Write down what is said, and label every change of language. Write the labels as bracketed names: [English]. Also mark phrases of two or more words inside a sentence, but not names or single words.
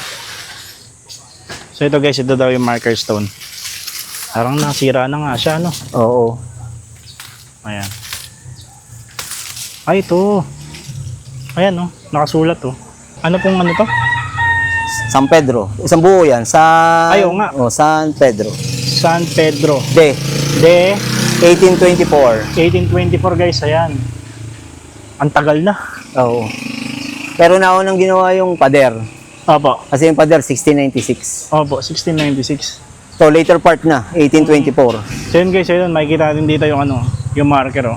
[Filipino] So ito guys, ito daw yung [English] marker stone. [Filipino] Parang nasira na nga siya, no? Oo. Ayan. Ay, ito. Ayan, no? Nakasulat, to. Ano pong ano to? San Pedro. Isang buo yan. Ay, oo nga. Oh, San Pedro. San Pedro. De. De 1824. 1824 guys, ayan. Ang tagal na. Oo. Pero naunang ginawa yung pader. Opo. Kasi yung pader, 1696. Opo, 1696. So, later part na, 1824. So yun guys, ayun, makikita natin dito yung ano, yung marker, oh.